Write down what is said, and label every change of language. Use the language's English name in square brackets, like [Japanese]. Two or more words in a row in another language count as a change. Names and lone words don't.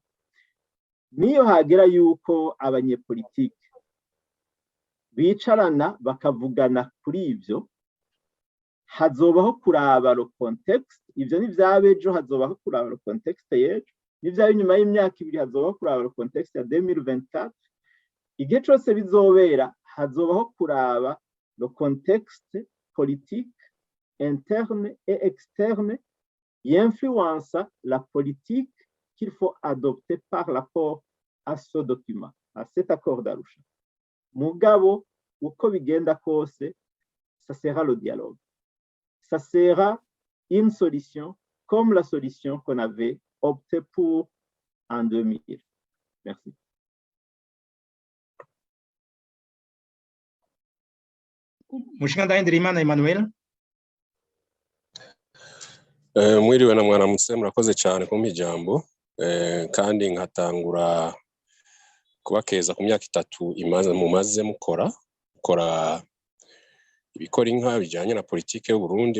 [Rundi] Niyo hagera yuko abanyepolitike bicarana bakavugana kuri ivyo, hazobaho kuraba [French] lo context. [Rundi] Ivyo ni vyabejo, hazobaho kuraba [French] lo context [Rundi] yejo. N'ivyabe nyuma y'imyaka 2 hazobaho kuraba [French] lo context [Rundi] ya 2024. Igihe cose bizobera hazobaho kuraba [French] le contexte politique interne et externe influence la politique qu'il faut adopter par rapport à ce document, à cet accord d'Arusha. [Rundi] Mugabo, uko bigenda kose, [French] ça sera le dialogue. Ça sera une solution comme la solution qu'on avait opté pour en 2000. Merci. Mushinga Ndirimana Emmanuel. [Kinyarwanda] Mwiriwe na mwaramutse, murakoze cyane kumpa ijambo, kandi nkatangura kubakeza ku myaka 3 mumaze mukora ibikora inka bijyanye na politike y'u Burundi.